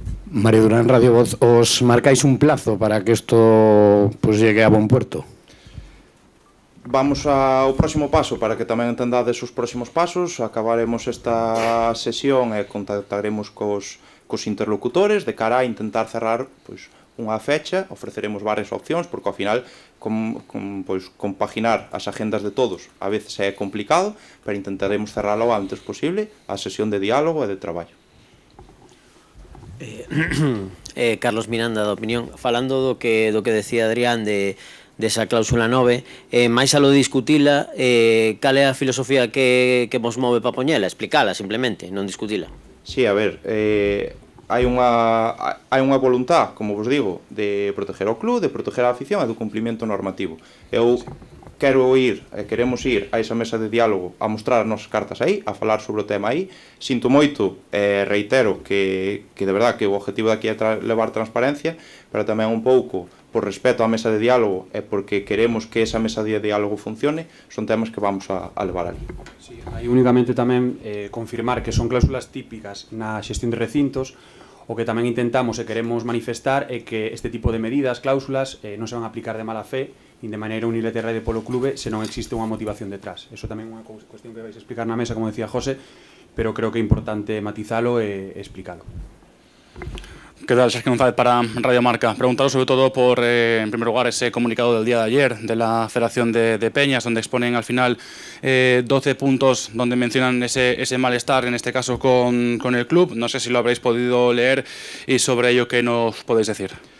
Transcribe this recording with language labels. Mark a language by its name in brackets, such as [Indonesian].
[Galician] Mario Durán, Radio Voz, os marcáis un plazo para que isto pues, llegue a bon puerto? Vamos ao próximo paso, para que tamén entendades os próximos pasos. Acabaremos esta sesión e contactaremos cos interlocutores de cara a intentar cerrar pois, unha fecha. Ofreceremos varias opcións, porque ao final pois, compaginar as agendas de todos a veces é complicado, pero intentaremos cerralo o antes posible a sesión de diálogo e de traballo. Carlos Miranda, da Opinión. Falando do que decía Adrián desa cláusula 9, máis a lo discutila, cal é a filosofía que vos move para poñela? Explicala, simplemente, non discutila. Sí, a ver, hai unha voluntad, como vos digo, de proteger o club, de proteger a afición e do cumprimento normativo. Eu queremos ir a esa mesa de diálogo a mostrar as nosas cartas aí, a falar sobre o tema aí. Sinto moito, reitero que de verdad que o objetivo daqui é levar transparencia, pero tamén un pouco por respeto á mesa de diálogo e porque queremos que esa mesa de diálogo funcione, son temas que vamos a levar ali. Sí, hai únicamente tamén confirmar que son cláusulas típicas na xestión de recintos. O que tamén intentamos e queremos manifestar é que este tipo de medidas, cláusulas, non se van a aplicar de mala fe nin de maneira unilateral polo clube se non existe unha motivación detrás. Eso tamén é unha cuestión que vais a explicar na mesa, como decía José, pero creo que é importante matizalo e explicalo. [Spanish] ¿Qué tal? Sergio González para Radio Marca. Preguntado sobre todo por, en primer lugar, ese comunicado del día de ayer de la Federación de Peñas, donde exponen al final 12 puntos donde mencionan ese malestar, en este caso con el club. No sé si lo habréis podido leer y sobre ello, ¿qué nos podéis decir?